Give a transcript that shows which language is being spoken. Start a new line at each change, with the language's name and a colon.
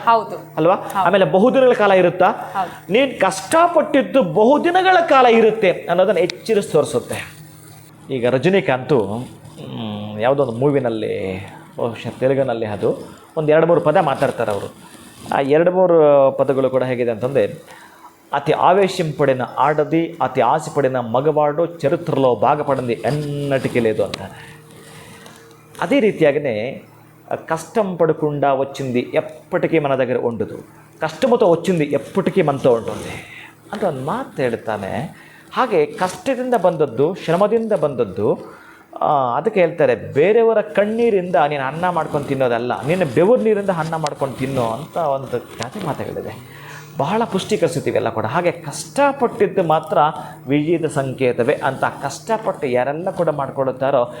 Kannada: ಹೌದು ಅಲ್ವಾ? ಆಮೇಲೆ ಬಹುದಿನಗಳ ಕಾಲ ಇರುತ್ತಾ? ನೀನು ಕಷ್ಟಪಟ್ಟಿದ್ದು ಬಹುದಿನಗಳ ಕಾಲ ಇರುತ್ತೆ ಅನ್ನೋದನ್ನು ಎಚ್ಚರಿಸಿ ತೋರಿಸುತ್ತೆ. ಈಗ ರಜನಿಕಾಂತು ಯಾವುದೋ ಒಂದು ಮೂವಿನಲ್ಲಿ, ತೆಲುಗಿನಲ್ಲಿ ಅದು ಒಂದು 2-3 ಪದ ಮಾತಾಡ್ತಾರೆ ಅವರು. ಆ 2-3 ಪದಗಳು ಕೂಡ ಹೇಗಿದೆ ಅಂತಂದರೆ,
Telugu: అతి ఆవేశం పడిన ఆడది అతి ఆశ పడిన మగవాడు చరిత్రలో బాగుపడింది ఎన్నటికీ లేదు అంటారు. అదే రీతియాగనే కష్టం పడకుండా వచ్చింది ఎప్పటికీ మన దగ్గర ఉండదు, కష్టముతో వచ్చింది ಎಪ್ಪಟಿಕಿ మనతో ఉంటుంది
Kannada: ಅಂತ ಒಂದು ಮಾತು ಹೇಳ್ತಾನೆ. ಹಾಗೆ ಕಷ್ಟದಿಂದ ಬಂದದ್ದು, ಶ್ರಮದಿಂದ ಬಂದದ್ದು, ಅದಕ್ಕೆ ಹೇಳ್ತಾರೆ ಬೇರೆಯವರ ಕಣ್ಣೀರಿಂದ ನೀನು ಅನ್ನ ಮಾಡ್ಕೊಂಡು ತಿನ್ನೋದಲ್ಲ, ನಿನ್ನ ಬೆವರು ನೀರಿಂದ ಅನ್ನ ಮಾಡ್ಕೊಂಡು ತಿನ್ನೋ ಅಂತ ಒಂದು ಗಾದೆ ಮಾತುಗಳಿದೆ. ಬಹಳ ಪುಷ್ಟೀಕರಿಸ್ತೀವಿ ಎಲ್ಲ ಕೂಡ. ಹಾಗೆ ಕಷ್ಟಪಟ್ಟಿದ್ದು ಮಾತ್ರ ವಿಜಯದ ಸಂಕೇತವೇ ಅಂತ ಕಷ್ಟಪಟ್ಟು ಯಾರೆಲ್ಲ ಕೂಡ ಮಾಡ್ಕೊಡುತ್ತಾರೋ.